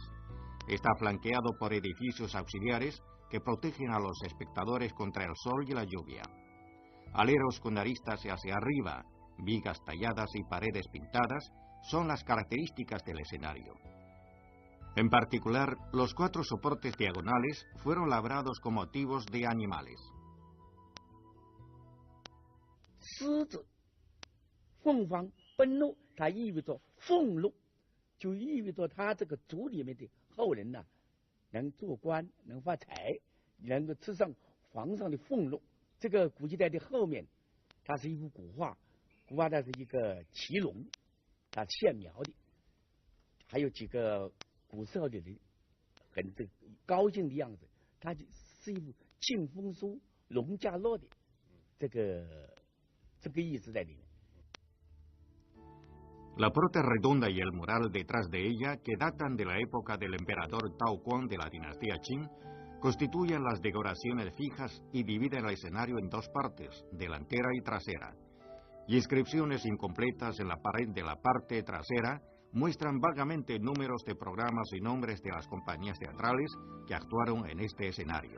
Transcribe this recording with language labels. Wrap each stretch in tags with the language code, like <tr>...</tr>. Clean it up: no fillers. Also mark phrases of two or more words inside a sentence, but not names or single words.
<es>Está flanqueado por edificios auxiliares que protegen a los espectadores contra el sol y la lluvia. Aleros con aristas hacia arriba, vigas talladas y paredes pintadas son las características del escenario. En particular, los 4 soportes diagonales fueron labrados con motivos de animales.</es> <zh>狮子，凤凰奔鹿，它意味着俸禄，就意味着他这个族里面的后人呢，能做官，能发财，能够吃上皇上的俸禄。这个古籍代的后面，它是一幅古画，古画它是一个骑龙，它线描的，还有几个古时候的人很这个高兴的样子，它是一幅庆丰书，龙驾落的这个意思在里面。</zh> <es>La puerta redonda y el mural detrás de ella, que datan de la época del emperador Tao Quan de la dinastía Qing, constituyen las decoraciones fijas y dividen el escenario en 2 partes, delantera y trasera. Y inscripciones incompletas en la pared de la parte trasera muestran vagamente números de programas y nombres de las compañías teatrales que actuaron en este escenario.</es>